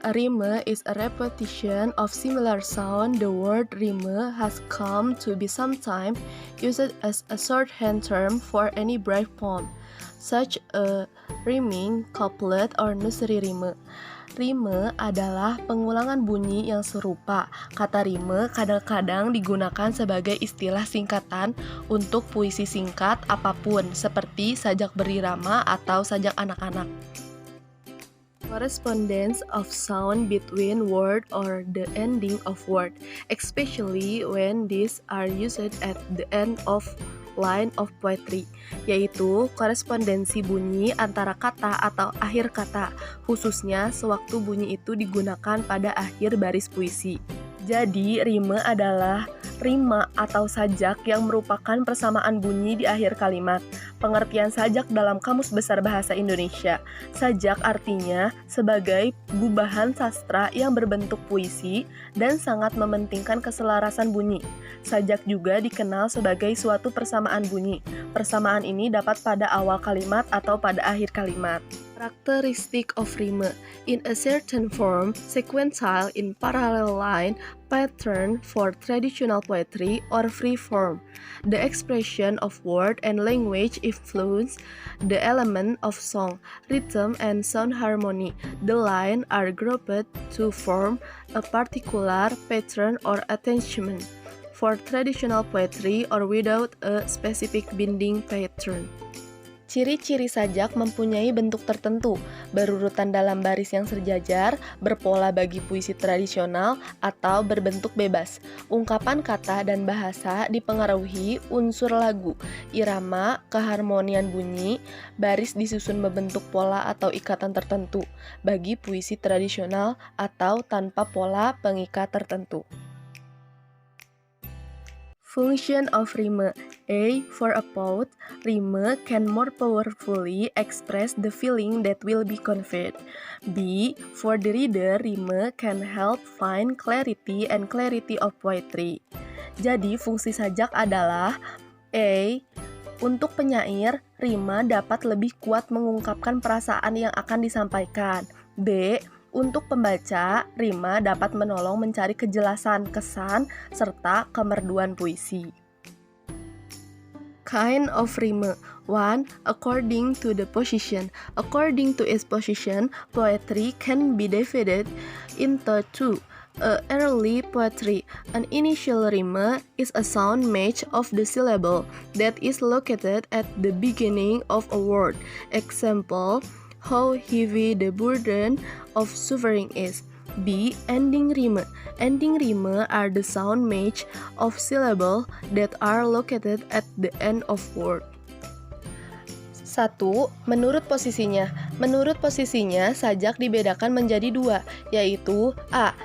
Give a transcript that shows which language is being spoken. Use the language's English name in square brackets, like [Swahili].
[English] A rime is a repetition of similar sound. The word rime has come to be sometimes used as a shorthand term for any brief poem, such a rhyming couplet or nursery rhyme. [Indonesian] Rime adalah pengulangan bunyi yang serupa. Kata rime kadang-kadang digunakan sebagai istilah singkatan untuk puisi singkat apapun, seperti sajak berirama atau sajak anak-anak. [English] Correspondence of sound between word or the ending of word, especially when these are used at the end of line of poetry, [Indonesian] yaitu korespondensi bunyi antara kata atau akhir kata, khususnya sewaktu bunyi itu digunakan pada akhir baris puisi. Jadi, rime adalah rima atau sajak yang merupakan persamaan bunyi di akhir kalimat. Pengertian sajak dalam Kamus Besar Bahasa Indonesia. Sajak artinya sebagai gubahan sastra yang berbentuk puisi dan sangat mementingkan keselarasan bunyi. Sajak juga dikenal sebagai suatu persamaan bunyi. Persamaan ini dapat pada awal kalimat atau pada akhir kalimat. [English] Characteristic of rime: in a certain form, sequential in parallel line, pattern for traditional poetry or free form. The expression of word and language influence the element of song, rhythm and sound harmony. The line are grouped to form a particular pattern or attachment for traditional poetry or without a specific binding pattern. [Indonesian] Ciri-ciri sajak mempunyai bentuk tertentu, berurutan dalam baris yang sejajar, berpola bagi puisi tradisional, atau berbentuk bebas. Ungkapan kata dan bahasa dipengaruhi unsur lagu, irama, keharmonian bunyi, baris disusun membentuk pola atau ikatan tertentu, bagi puisi tradisional atau tanpa pola pengikat tertentu. [English] Function of rime. A. For a poet, rime can more powerfully express the feeling that will be conveyed. B. For the reader, rime can help find clarity and clarity of poetry. [Indonesian] Jadi, fungsi sajak adalah A. Untuk penyair, rima dapat lebih kuat mengungkapkan perasaan yang akan disampaikan. B. Untuk pembaca, rima dapat menolong mencari kejelasan, kesan, serta kemerduan puisi. [English] Kind of rime. 1. According to the position. According to its position, poetry can be divided into 2. Early poetry. An initial rime is a sound match of the syllable that is located at the beginning of a word. Example, how heavy the burden of suffering is. B. Ending rime. Ending rime are the sound match of syllable that are located at the end of word. [Indonesian] 1. Menurut posisinya. Menurut posisinya, sajak dibedakan menjadi 2, yaitu A.